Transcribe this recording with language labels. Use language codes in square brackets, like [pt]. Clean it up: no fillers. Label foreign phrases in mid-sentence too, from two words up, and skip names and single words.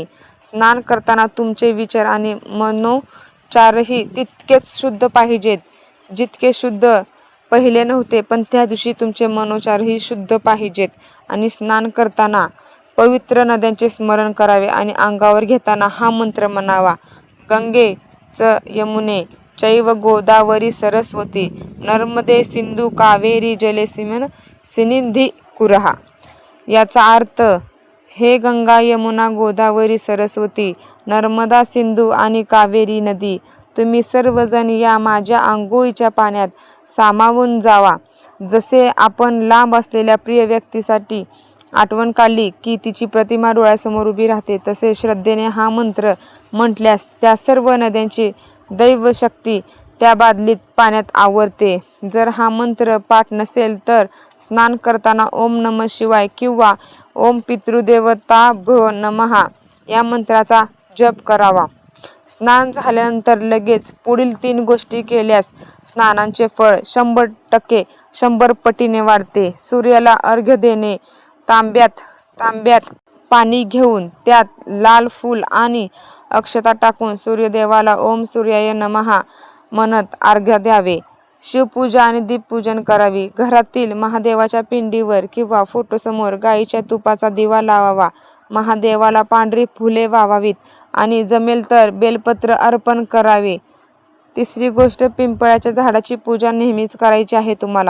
[mr] स्नान करताना तुमचे विचार आणि मनोचारही तितकेच शुद्ध पाहिजेत जितके शुद्ध पहिले नव्हते. पण त्या दिवशी तुमचे मनोचारही शुद्ध पाहिजेत. आणि स्नान करताना पवित्र नद्यांचे स्मरण करावे आणि अंगावर घेताना हा मंत्र म्हणावा. [sa] गंगे च यमुने चैव गोदावरी सरस्वती नर्मदे सिंधू कावेरी जलेस्मिन् सन्निधिं कुरु. [mr] याचा अर्थ, हे गंगा, यमुना, गोदावरी, सरस्वती, नर्मदा, सिंधू आणि कावेरी नदी, तुम्ही सर्वजण या माझ्या आंघोळीच्या पाण्यात सामावून जावा. जसे आपण लांब असलेल्या प्रिय व्यक्तीसाठी आठवण काढली की तिची प्रतिमा डोळ्यासमोर उभी राहते, तसे श्रद्धेने हा मंत्र म्हटल्यास त्या सर्व नद्यांची दैवशक्ती त्या बादलीत पाण्यात आवरते. जर हा मंत्र पाठ नसेल तर स्नान करताना [sa] ओम नमः शिवाय [mr] किंवा [sa] ओम पितृदेवताभ्यो नमः [mr] या मंत्राचा जप करावा. स्नान झाल्यानंतर लगेच पुढील 3 गोष्टी केल्यास स्नानाचे फळ 100 पटीने वाढते. सूर्याला अर्घ्य देणे. तांब्यात पाणी घेऊन त्यात लाल फूल आणि अक्षता टाकून सूर्यदेवाला [sa] ओम सूर्याय नमः [mr] म्हणत अर्घ्य द्यावे. शिवपूजा आणि दीपपूजन करावी. घरातील महादेवाच्या पिंडीवर किंवा फोटोसमोर गाईच्या तुपाचा दिवा लावावा. महादेवाला पांढरी फुले वाहावीत आणि जमेल तर बेलपत्र अर्पण करावे. 3री गोष्ट, पिंपळाच्या झाडाची पूजा नेहमीच करायची आहे तुम्हाला.